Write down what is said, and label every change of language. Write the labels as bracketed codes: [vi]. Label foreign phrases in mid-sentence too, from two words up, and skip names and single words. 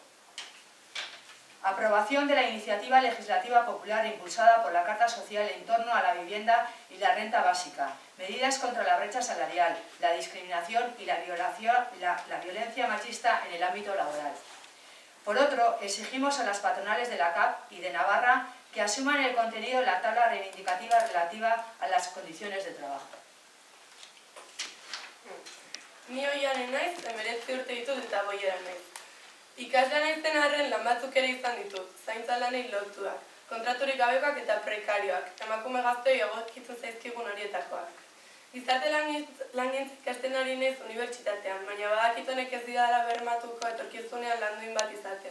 [es] Aprobación de la iniciativa legislativa popular impulsada por la Carta Social en torno a la vivienda y la renta básica, medidas contra la brecha salarial, la discriminación y la violencia machista en el ámbito laboral. Por otro, exigimos a las patronales de la CAP y de Navarra que asuman el contenido de la tabla reivindicativa relativa a las condiciones de trabajo. [eu] Ni Oiane naiz, 19 urte ditut eta Boieran naiz. Ikasle naizen arren lan batzuk ere izan ditut, zaintza lanei lotuak, kontraturik gabekoak eta prekarioak, emakume gazteei egokitzen zaizkigun horietakoak. Gizarte langintza ikasten ari naiz unibertsitatean, baina badakit honek ez didala bermatuko etorkizunean lan duin bat izatea.